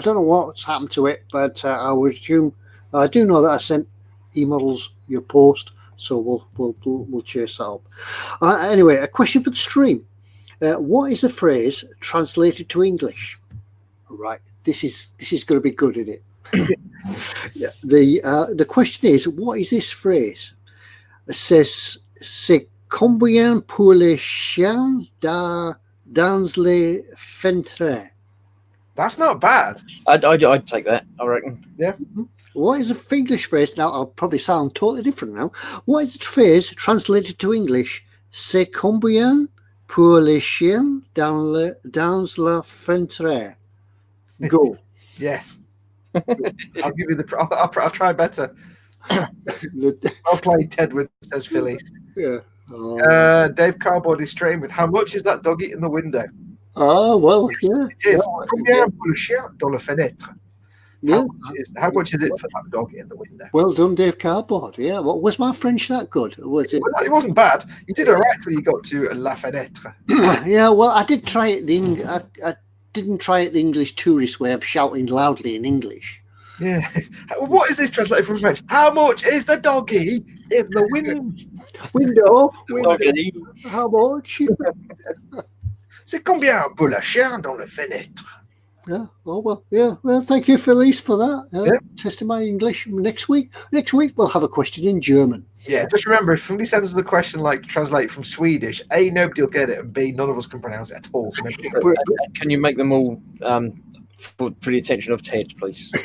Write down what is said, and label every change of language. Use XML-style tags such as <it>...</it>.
<en>I don't know what's happened to it, but I would assume I do know that I sent eModels your post, so we'll chase that up. Anyway, a question for the stream. What is a phrase translated to English? Right, this is going to be good, isn't it? Yeah, the question is, what is this phrase?</en> <fr>It says, "C'est combien pour les chiens dans les fenêtres?"</fr> <en>That's not bad. I'd take that, I reckon. Yeah. What is the English phrase? Now, I'll probably sound totally different now. What is the phrase translated to English?</en> <fr>C'est combien pour les chiens dans la fenêtre?</fr> <en>Go. Yes. I'll give you the. I'll try better. I'll play Tedward, says Phil East. Yeah. Dave Cardboard is straying with how much is that dog eating the window? Oh, well, Yes, yeah. it is.</en> <fr>Combien pour le chien dans la fenêtre?</fr> <en>Yeah. How much is it for that dog in the window? Well done, Dave Cardboard. Yeah. Well, was my French that good? Was it? Well, it wasn't bad. You did all right till you got to la fenêtre. Yeah. Well, I did try it. I didn't try it the English tourist way of shouting loudly in English. Yeah. What is this translated from French? How much is the doggy in the window? How much?</en> <fr>C'est combien pour le chien dans la fenêtre?</fr> <en>Yeah. Oh well. Yeah. Well, thank you, Felice, for that. Yeah. Testing my English next week. Next week we'll have a question in German. Yeah. Just remember, if somebody sends us the question like translate from Swedish, A, nobody will get it, and B, none of us can pronounce it at all. So And can you make them all for the attention of Ted, please?</en>